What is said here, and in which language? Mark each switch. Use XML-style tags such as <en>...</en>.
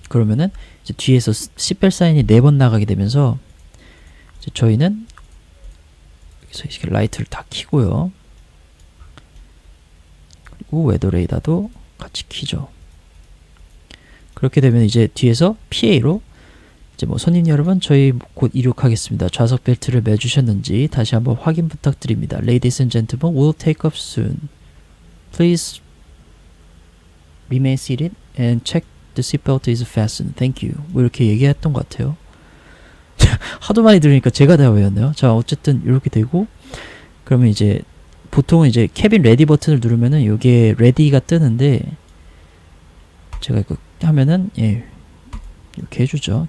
<ko>그러면은 이제 뒤에서 시벨 사인이 4번 나가게 되면서 이제 저희는 여기서 이렇게 라이트를 다 켜고요. 그리고 웨더 레이더도 같이 켜죠. 그렇게 되면 이제 뒤에서 PA로 이제 뭐 손님 여러분, 저희 곧 이륙하겠습니다. 좌석 벨트를 매주셨는지 다시 한번 확인 부탁드립니다.</ko> <en>Ladies and gentlemen, we'll take off soon. Please remain seated and check the seatbelt is fastened. Thank you.</en> <ko>뭐 이렇게 얘기했던 것 같아요. 하도 많이 들으니까 제가 다 외웠네요. 자, 어쨌든 이렇게 되고 그러면 이제 보통은 이제 캐빈 레디 버튼을 누르면은 요게 레디가 뜨는데 제가 이거 하면은 예 이렇게 해주죠.</ko>